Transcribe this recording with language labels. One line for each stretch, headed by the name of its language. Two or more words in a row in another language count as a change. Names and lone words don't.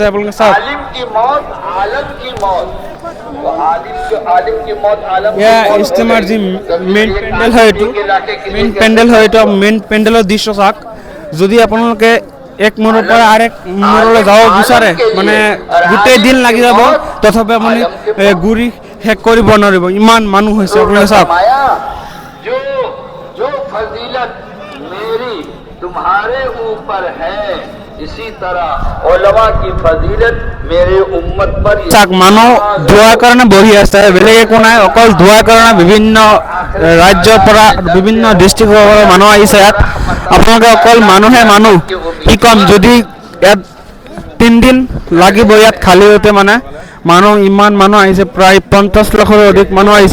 Assamese: আপোনালোকে চাওক ইস্তেমাৰ যি মেইন পেণ্ডেল হয় এইটো মেইন পেণ্ডেলৰ দৃশ্য চাওক। যদি আপোনালোকে এক মূৰৰ পৰা আৰেক মূৰলৈ যাব বিচাৰে, মানে গোটেই দিন লাগি যাব, তথাপি আপুনি ঘূৰি শেষ কৰিব নোৱাৰিব, ইমান মানুহ হৈছে। আপোনালোকে চাওক
Hindi: तुम्हारे ऊपर है, इसी तरह उलमा की फजीलत मेरे उम्मत पर।
Assamese: চাক মানুহ দোৱাৰ কাৰণে বহি আছে, বেলেগ একো নাই, অকল দোৱাৰ কাৰণে বিভিন্ন ৰাজ্যৰ পৰা, বিভিন্ন ডিষ্ট্ৰিক্টৰ পৰা মানুহ আহিছে ইয়াত। আপোনালোকে অকল মানুহে মানুহ, কি ক'ম, যদি ইয়াত 3 দিন লাগিব ইয়াত খালী হওঁতে, মানে মানুহ ইমান মানুহ আহিছে, প্ৰায় 50 লাখৰ অধিক মানুহ আহিছে।